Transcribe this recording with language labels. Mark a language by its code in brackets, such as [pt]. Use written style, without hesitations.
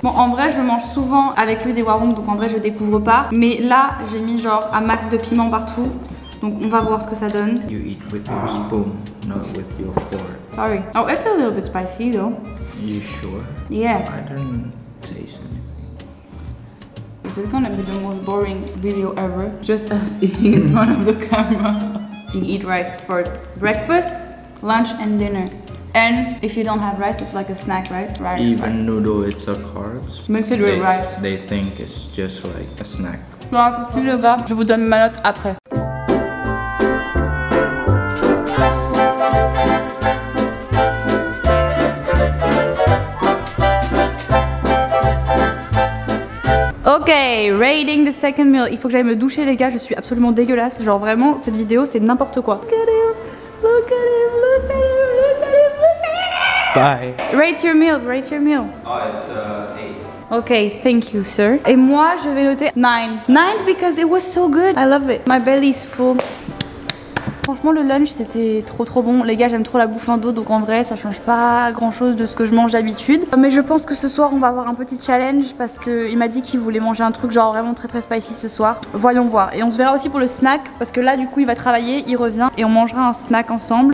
[fr] Bon, en vrai, je mange souvent avec lui des warung, donc en vrai, je découvre pas. Mais là, j'ai mis genre un max de piment partout. Donc, on va voir ce que ça donne. [en] You eat with your spoon, not with your fork. Sorry. Oh, it's a little bit spicy though. You sure? Yeah. I didn't taste anything. Is it gonna be the most boring video ever? Just us eating in front of the camera. You eat rice for breakfast, lunch, and dinner. And if you don't have rice, it's like a snack, right? Right. Even noodle, it's a carbs. Mix it with rice. They think it's just like a snack. [fr] Bon appétit les gars, je vous donne ma note après. [en] Ok, rating the second meal. [fr] Il faut que j'aille me doucher les gars, je suis absolument dégueulasse. Genre vraiment, cette vidéo c'est n'importe quoi. [en] Look at him, look at him, look at him, look at him, look at him. Bye. Rate your meal, rate your meal. Oh, it's 8. Ok, thank you sir. [fr] Et moi je vais noter 9. [en] 9 because it was so good. I love it. My belly is full. [fr] Franchement le lunch c'était trop bon. Les gars j'aime trop la bouffe indo donc en vrai ça change pas grand chose de ce que je mange d'habitude. Mais je pense que ce soir on va avoir un petit challenge parce qu'il m'a dit qu'il voulait manger un truc genre vraiment très spicy ce soir. Voyons voir. Et on se verra aussi pour le snack parce que là du coup il va travailler, il revient et on mangera un snack ensemble.